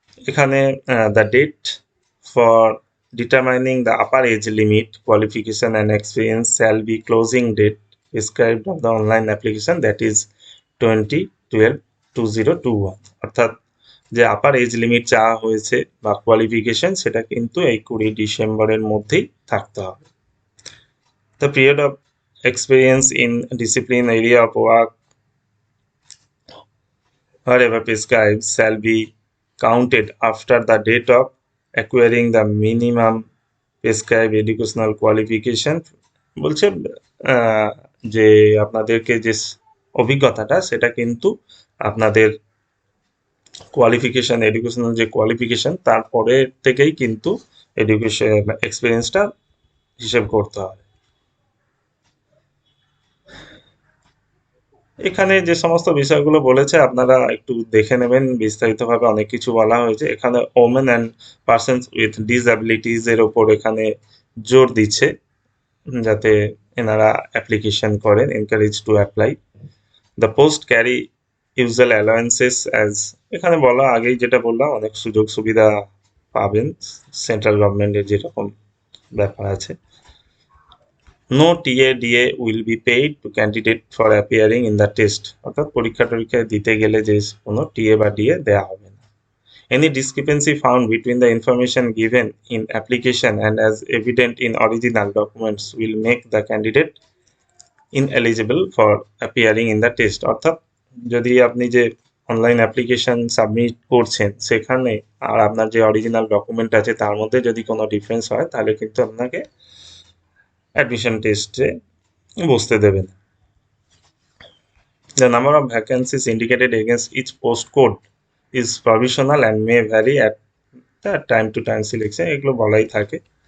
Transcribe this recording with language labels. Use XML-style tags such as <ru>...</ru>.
<en>এখানে the date for determining the upper age limit, qualification and experience shall be closing date prescribed of the online application, that is 20/12/2021।</en> <bn>অর্থাৎ যে upper age limit চাওয়া হয়েছে বা qualification সেটা কিন্তু এই 20 ডিসেম্বরের মধ্যেই থাকতে হবে।</bn> <en>The period of experience in discipline area of work wherever prescribed shall be counted after the date of acquiring the minimum prescribed educational qualification।</en> <bn>বলছে যে আপনাদেরকে যে অভিজ্ঞতাটা সেটা কিন্তু আপনাদের কোয়ালিফিকেশন এডুকেশনাল যে কোয়ালিফিকেশন তারপরে থেকেই কিন্তু এডুকেশন এক্সপিরিয়েন্সটা হিসেব করতে হবে। এখানে যে সমস্ত বিষয়গুলো বলেছে আপনারা একটু দেখে নেবেন, বিস্তারিতভাবে অনেক কিছু বলা হয়েছে। এখানে women and persons with disabilities এর ওপর এখানে জোর দিচ্ছে যাতে এনারা অ্যাপ্লিকেশন করেন,</bn> <en>Encourage to apply. The post carry usual allowances as,</en> <bn>এখানে বলা আগেই যেটা বললাম অনেক সুযোগ সুবিধা পাবেন সেন্ট্রাল গভর্নমেন্টের যেরকম ব্যাপার আছে।</bn> <en>no TA DA will be paid to candidate for appearing in the test,</en> <bn>অর্থাৎ পরীক্ষা টরীক্ষায় দিতে গেলে যে কোনো টিএ বা ডিএ দেওয়া হবে না।</bn> <en>Any discrepancy found between the information given in application and as evident in original documents will make the candidate ineligible for appearing in the test।</en> <bn>অর্থাৎ যদি আপনি যে অনলাইন অ্যাপ্লিকেশন সাবমিট করছেন সেখানে আর আপনার যে অরিজিনাল ডকুমেন্ট আছে তার মধ্যে যদি কোনো ডিফারেন্স হয় তাহলে কিন্তু আপনাকে অ্যাডমিশন টেস্টে বসতে দেবে না।</bn> <en>The number of vacancies indicated against each postcode is provisional and may vary at the time to time selection,</en> <bn>এগুলো বলাই থাকে।</bn>